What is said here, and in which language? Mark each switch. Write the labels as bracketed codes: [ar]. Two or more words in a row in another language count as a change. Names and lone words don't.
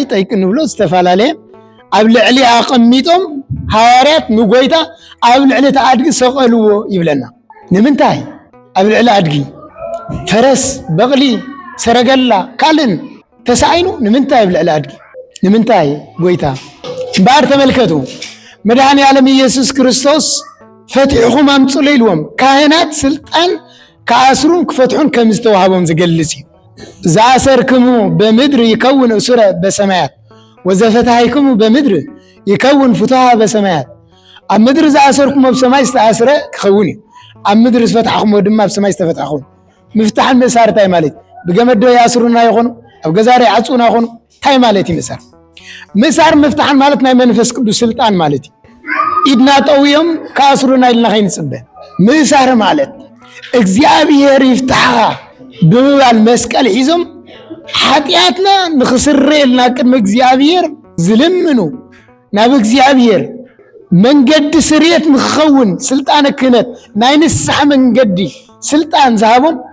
[ti] ጠይቅ ንብሎ ዝተፈላለየ ኣብ ልዕሊ ኣቐሚጦም ሃዋርያት ንጎይታ ኣብ ልዕሊታ ኣድጊ ሰቐልዎ ይብለና ንምንታይ ኣብ ልዕሊ ኣድጊ ፈረስ በቕሊ ሰረገላ ካልእን ተሳኢኑ ንምንታይ ኣብ ልዕሊ ኣድጊ ንምንታይ ጎይታ እምበር ተመልከቱ መድኃኔ ዓለም ኢየሱስ ክርስቶስ ፈቲሕኹም ኣምፁለ ኢልዎም ካህናት ስልጣን ከኣስሩን ክፈትሑን ከም ዝተዋሃቦም ዝገልጽ እዩ [gez] ዘአሰርክሙ በምድር ይከውን እሱረ በሰማያት ወዘፈታሕክሙ በምድር ይከውን ፍትሐ በሰማያት [ti] ኣብ ምድሪ ዘአሰርክሞ ብሰማይ ዝተኣስረ ክኸውን እዩ ኣብ ምድሪ ዝፈትሐኽሞ ድማ ኣብ ሰማይ ዝተፈትሐ ክኸውን ምፍታሕን ምእሳር እንታይ ማለት ብገመዶ ይኣስሩና ይኾኑ ኣብ ገዛር ይዓፅኡና ይኾኑ እንታይ ማለት እዩ ምእሳር ምእሳር ምፍታሕን ማለት ናይ መንፈስ ቅዱስ ስልጣን ማለት እዩ ኢድና ጠውዮም ከኣስሩና ኢልና ከይንፅበ ምእሳር ማለት እግዚአብሔር ይፍታሕኻ ብምባል መስቀል ሒዞም ሓጢአትና ንኽስረየልና ቅድሚ እግዚአብሔር ዝልምኑ ናብ እግዚአብሔር መንገዲ ስርየት ንክኸውን ስልጣነ ክህነት ናይ ንስሐ መንገዲ ስልጣን ዝሃቦም